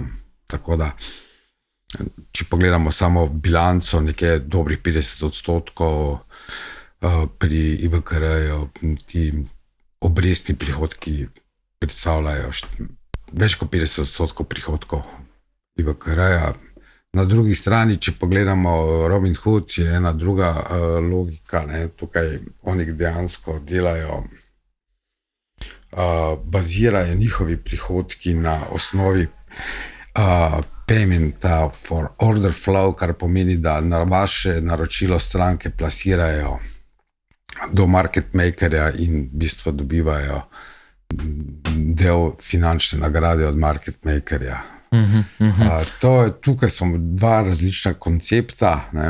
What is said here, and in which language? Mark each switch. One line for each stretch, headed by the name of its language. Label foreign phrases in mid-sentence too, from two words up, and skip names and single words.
Slovenian: Tako da, če pogledamo samo bilanco, nekje dobrih 50% pri IBKR-ju, ti obrestni prihodki predstavljajo več kot 50% prihodkov IBKR-ja. Na drugi strani, če pogledamo Robinhood, je ena druga logika, ne, tukaj oni dejansko delajo, bazirajo njihovi prihodki na osnovi
English: payment for order flow,
Slovenian: kar pomeni, da na vaše naročilo stranke plasirajo do
English: market makerja
Slovenian: in v bistvu dobivajo del finančne nagrade od
English: market makerja.
Slovenian: Tukaj so dva različna koncepta.